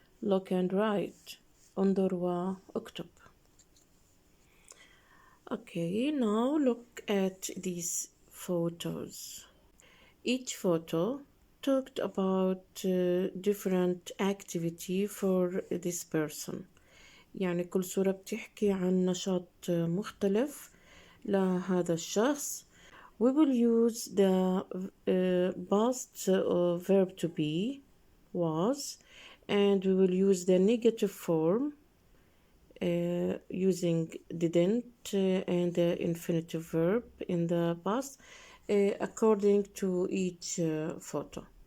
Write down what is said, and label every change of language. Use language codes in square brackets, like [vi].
[en] Look and write. [ar] انظر واكتب. [en] Okay, now look at these photos. Each photo talked about different activity for this person. [ar] يعني كل صورة بتحكي عن نشاط مختلف لهذا الشخص. [en] We will use the past verb to be was, and we will use the negative form using didn't and the infinitive verb in the past according to each photo.